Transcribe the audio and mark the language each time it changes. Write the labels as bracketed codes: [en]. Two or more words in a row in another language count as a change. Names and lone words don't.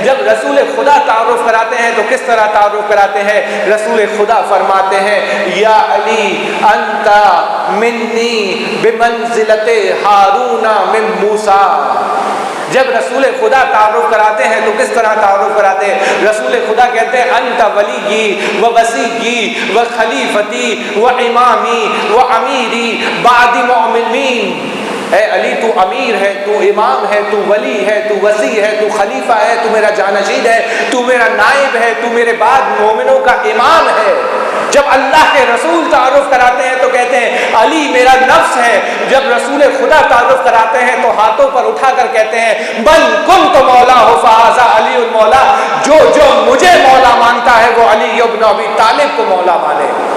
[ur] جب رسول خدا تعارف کراتے ہیں تو کس طرح تعارف کراتے ہیں؟ رسول خدا فرماتے ہیں [ar] یا علی انت منی بمنزلت ہارون من موسیٰ۔ [ur] جب رسول خدا تعارف کراتے ہیں تو کس طرح تعارف کراتے ہیں؟ رسول خدا کہتے ہیں [ar] انت ولی و وسیعی و خلیفتی و امامی و امیری بعد مؤمنین۔ [ur] اے علی تو امیر ہے، تو امام ہے، تو ولی ہے، تو وسیع ہے، تو خلیفہ ہے، تو میرا جانشین ہے، تو میرا نائب ہے، تو میرے بعد مومنوں کا امام ہے۔ جب اللہ کے رسول تعارف کراتے ہیں تو کہتے ہیں علی میرا نفس ہے۔ جب رسول خدا تعارف کراتے ہیں تو ہاتھوں پر اٹھا کر کہتے ہیں [ar] بل کنت مولا ہو فہذا علی المولا، [ur] جو جو مجھے مولا مانتا ہے وہ علی ابن ابی طالب کو مولا مانے۔